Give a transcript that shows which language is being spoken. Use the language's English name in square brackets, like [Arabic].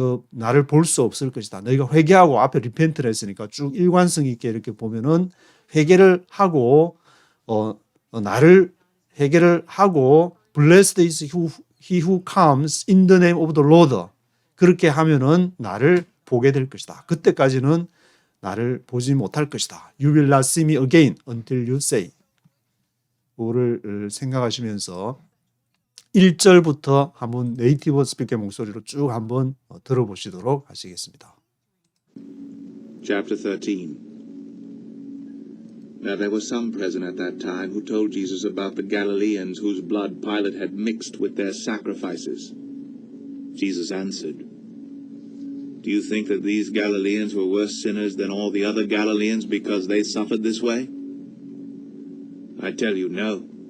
[Korean] 나를 볼 수 없을 것이다. 너희가 회개하고 앞에 리펜트를 했으니까 쭉 일관성 있게 이렇게 보면은 회개를 하고 나를 회개를 하고 [English] Blessed is he who comes in the name of the Lord. [Korean] 그렇게 하면은 나를 보게 될 것이다. 그때까지는 나를 보지 못할 것이다. [English] You will not see me again until you say. [Korean] 그거를 생각하시면서 1절부터 한번 네이티브 스피커의 목소리로 쭉 한번 들어보시도록 하시겠습니다. [English] Chapter 13. Now there were some present at that time who told Jesus about the Galileans whose blood Pilate had mixed with their sacrifices. Jesus answered, Do you think that these Galileans were worse sinners than all the other Galileans because they suffered this way? I tell you, no.